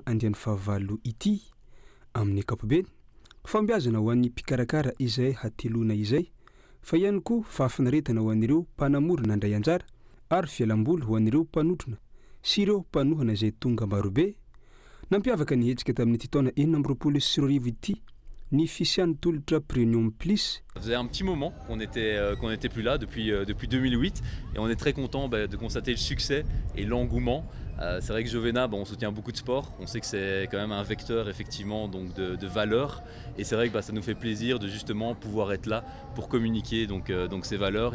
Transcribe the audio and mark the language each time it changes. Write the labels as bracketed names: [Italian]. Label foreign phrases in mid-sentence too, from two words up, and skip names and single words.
[Malagasy] andian'ny fahavalo ity amin'ny ankapobeny fambiazana ho an'ny mpikarakara izay hatelona izay fa ihany koa fahafinaretana ho an'ireo mpanamorona andray anjara ary fialamboly ho an'ireo mpanotrona sy ireo mpanohana izay tonga marobe nampiavaka ny hetsika tamin'ity taona 2024 ity ny fisian'ny tolotra Premium Plus. [French] Ça faisait un petit moment qu'on n'était plus là depuis 2008 et on est très content de constater le succès et l'engouement. C'est vrai que Jovena, on soutient beaucoup de sport, on sait que c'est quand même un vecteur effectivement donc de valeurs et c'est vrai que ça nous fait plaisir de justement pouvoir être là pour communiquer donc ces valeurs.